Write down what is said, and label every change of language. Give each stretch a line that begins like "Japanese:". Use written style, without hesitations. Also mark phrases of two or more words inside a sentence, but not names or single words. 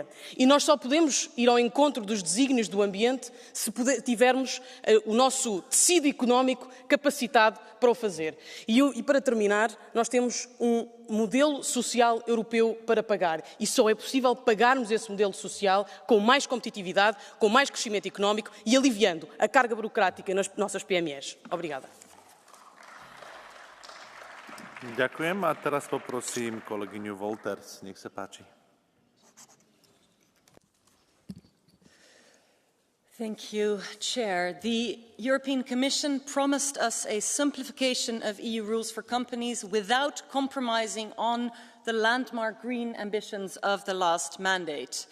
Portuguese: E nós só podemos ir ao encontro dos desígnios do ambiente se tivermos o nosso tecido económico capacitado para o fazer. E para terminar, nós temos um modelo social europeu para pagar. E só é possível pagarmos esse modelo social com mais competitividade, com mais crescimento económico e aliviando a carga burocrática nas nossas PMEs. Obrigada.
Slovak: Ďakujem a teraz poprosím kolegyňu Wolters. Nech sa páči.
English: Thank you, Chair. The European Commission promised us a simplification of EU rules for companies without compromising on the landmark green ambitions of the last mandate.